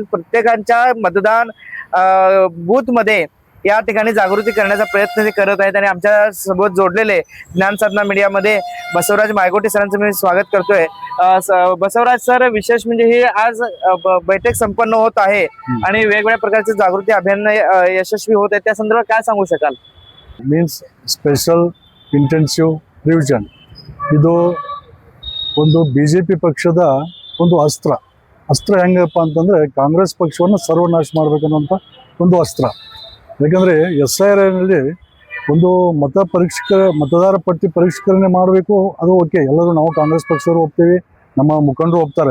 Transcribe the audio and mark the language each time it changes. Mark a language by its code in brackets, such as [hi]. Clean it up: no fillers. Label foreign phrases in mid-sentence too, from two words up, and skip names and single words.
[mr] प्रत्येकाच्या मतदान बूथ मध्ये या ठिकाणी जागृती करण्याचा प्रयत्न ते करत आहेत आणि आमच्या सोबत जोडलेले ज्ञानसाधना मीडियामध्ये बसवराज मायगोटे सरांचं मी स्वागत करतोय. बसवराज सर, विशेष म्हणजे ही आज बैठक संपन्न होत आहे आणि वेगवेगळ्या प्रकारचे जागृती अभियान यशस्वी होत आहे, त्या संदर्भात काय सांगू शकाल? [en] means special intensive revision [kn] ಇದು ಒಂದು BJP ಪಕ್ಷದ ಒಂದು ಅಸ್ತ್ರ ಹೆಂಗಪ್ಪ ಅಂತಂದರೆ ಕಾಂಗ್ರೆಸ್ ಪಕ್ಷವನ್ನು ಸರ್ವನಾಶ ಮಾಡಬೇಕನ್ನುವಂಥ ಒಂದು ಅಸ್ತ್ರ. ಯಾಕಂದರೆ SIR ನಲ್ಲಿ ಒಂದು ಮತದಾರ ಪಟ್ಟಿ ಪರಿಷ್ಕರಣೆ ಮಾಡಬೇಕು, ಅದು ಓಕೆ, ಎಲ್ಲರೂ ನಾವು ಕಾಂಗ್ರೆಸ್ ಪಕ್ಷದವರು ಒಪ್ತೀವಿ, ನಮ್ಮ ಮುಖಂಡರು ಒಪ್ತಾರೆ.